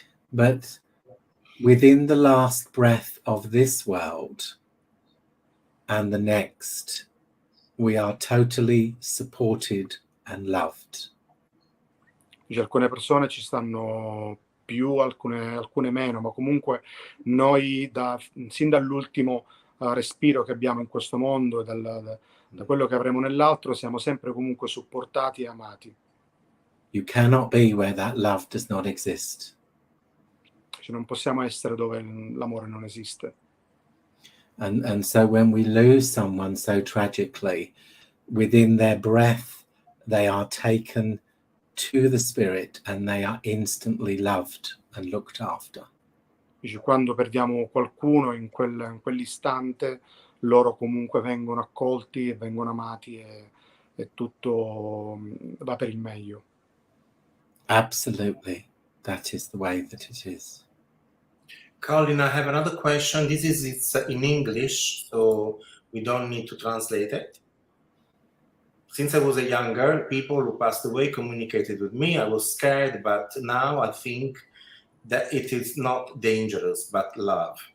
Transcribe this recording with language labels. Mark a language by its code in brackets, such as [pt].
[en] But within the last breath of this world and the next, we are totally supported and loved. [it] Dice, alcune persone ci stanno più, alcune meno, ma comunque noi sin dall'ultimo respiro che abbiamo in questo mondo e da quello che avremo nell'altro siamo sempre comunque supportati e amati. [en] You cannot be where that love does not exist. [it] Cioè, non possiamo essere dove l'amore non esiste. [en] And so when we lose someone so tragically, within their breath, they are taken to the spirit and they are instantly loved and looked after. [it] Dice, quando perdiamo qualcuno in quell'istante, loro comunque vengono accolti e vengono amati e tutto va per il meglio. [en] Absolutely. That is the way that it is. Colin, I have another question. It's in English, so we don't need to translate it. Since I was a young girl, people who passed away communicated with me. I was scared, but now I think that it is not dangerous, but love.